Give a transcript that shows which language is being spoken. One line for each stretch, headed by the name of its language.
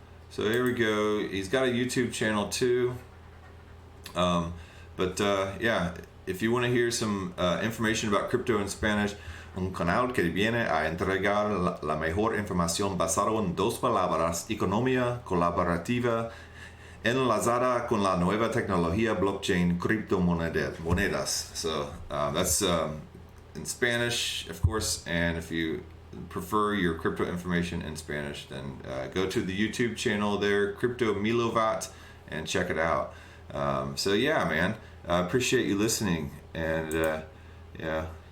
English: So here we go. He's got a YouTube channel too. Yeah, if you want to hear some information about crypto in Spanish,
Spanish: un canal que viene a entregar la mejor información basado en dos palabras: economía colaborativa enlazada con la nueva tecnología blockchain criptomonedas.
English: So that's in Spanish, of course, and if you prefer your crypto information in Spanish, then go to the YouTube channel there, Crypto Milovat, and check it out. So yeah, man, I appreciate you listening, and yeah.